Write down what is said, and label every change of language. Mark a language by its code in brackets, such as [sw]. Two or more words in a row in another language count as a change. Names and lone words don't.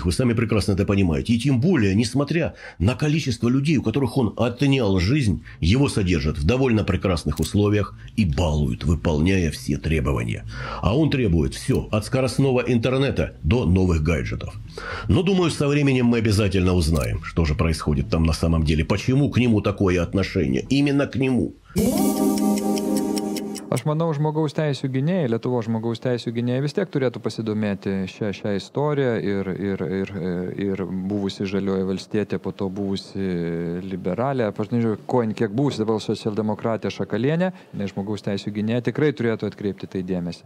[ru] Вы сами прекрасно это понимаете. И тем более, несмотря на количество людей, у которых он отнял жизнь, его содержат в довольно прекрасных условиях и балуют, выполняя все требования. А он требует все, от скоростного интернета до новых гаджетов. Но, думаю, со временем мы обязательно узнаем, что же происходит там на самом деле. Почему к нему такое отношение? Именно к нему. [lt] Aš manau, žmogaus teisų gynėjai, Lietuvos žmogaus teisų gynėjai vis tiek turėtų pasidomėti šią istoriją ir buvusi Žalioji valstietė, po to buvusi liberalė, aš nežinau, kiek buvusi dabar socialdemokratė Šakalienė, žmogaus teisų gynėjai tikrai turėtų atkreipti tai dėmesį.